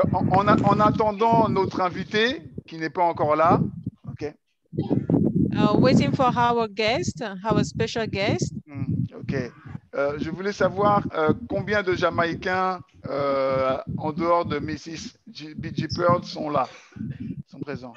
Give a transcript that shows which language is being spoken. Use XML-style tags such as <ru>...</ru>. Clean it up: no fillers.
<fr>En attendant notre invité, qui n'est pas encore là, ok.</fr> <en>Waiting for our guest, our special guest. Ok.</en> <fr>Je voulais savoir combien de Jamaïcains en dehors de Mrs. B.G. Pearl sont là, sont présents.</fr>